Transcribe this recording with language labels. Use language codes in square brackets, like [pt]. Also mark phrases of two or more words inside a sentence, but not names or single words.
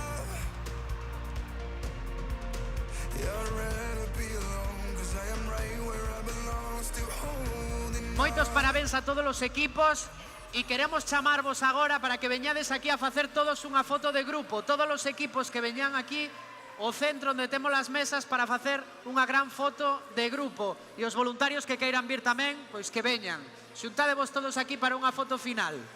[en] Yeah, I'd rather be alone, 'cause I am right where [gl] Moitos parabéns a todos os equipos e queremos chamarvos agora para que veñades aquí a facer todos unha foto de grupo. Todos os equipos que veñan aquí ao centro onde temos as mesas para facer unha gran foto de grupo. E os voluntarios que queiran vir tamén, pois que veñan. Xuntadevos todos aquí para unha foto final.